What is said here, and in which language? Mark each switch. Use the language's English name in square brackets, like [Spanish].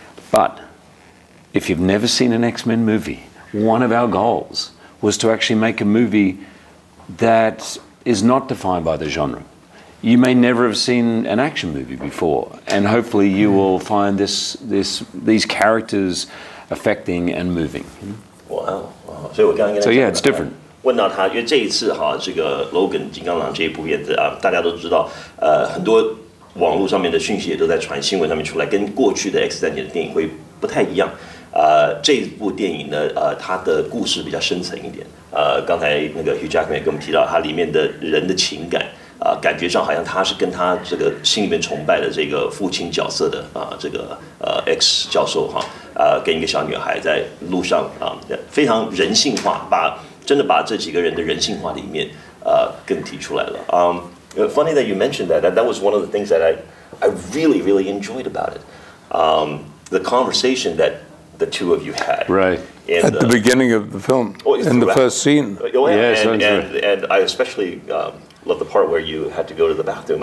[English] But if you've never seen an X-Men movie, one of our goals was to actually make a movie that is not defined by the genre. You may never have seen an action movie before, and hopefully you will find these characters affecting and moving. [Chinese] Wow, 所以我刚刚跟他 [English] So yeah, it's different. [Chinese] 问到他，因为这一次哈，这个 Logan 金刚狼这一部片子啊，大家都知道，很多网络上面的讯息也都在传，新闻上面出来，跟过去的 X 战警的电影会不太一样。这一部电影呢，它的故事比较深层一点。刚才那个 Hugh Jackman 也跟我们提到，它里面的人的情感。感觉上好像他是跟他这个心里面崇拜的这个父亲角色的这个X 教授哈，跟一个小女孩在路上非常人性化，真的把这几个人的人性化的一面更提出来了。 [English] Funny that you mentioned that. That was one of the things that I really really enjoyed about it. The conversation that the two of you had. Right. At the beginning of the film, in the first scene. Oh, yeah, yes, and I especially love the part where you had to go to the bathroom.